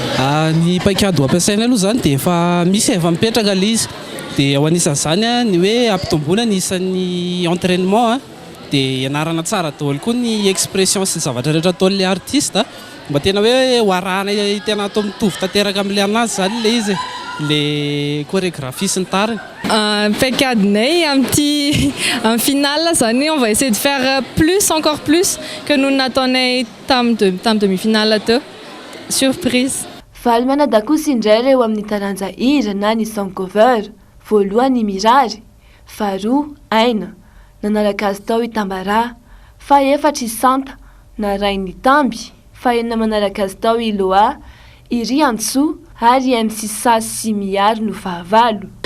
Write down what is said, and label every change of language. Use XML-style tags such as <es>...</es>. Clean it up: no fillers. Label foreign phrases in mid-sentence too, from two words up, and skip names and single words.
<mg>Ny paikady ampiasaina aloha zany dia efa misy efa mipetraka ilay izy dia ao anisan'izany ny hoe ampitomboana ny isan'ny entraînement dia ianarana tsara daholo koa ny expression sy zavatra rehetra ataon'ilay artiste mba tena hoe hoarahana tena atao mitovy tanteraka amin'ilay anazy zany ilay izy le chorégraphie sy ny tariny.</mg> <fr>Paikadinay en finale zany on va essayer de faire plus encore plus que nous n'attendait tam demi-finale teo. Surprise.</fr> <mg>Valy manadako sy indray ireo amin'ny taranja hira na ny</mg> <en>song cover.</en> <mg>Voalohany Mirary, faharoa Aina, nanaraka azy tao Itambara, faha-efatra Santa, naray ny Tamby, fahaenina manaraka azy tao Iloa, Iri Antso, ary MC Sasy sy Miary no fahavalo.</mg>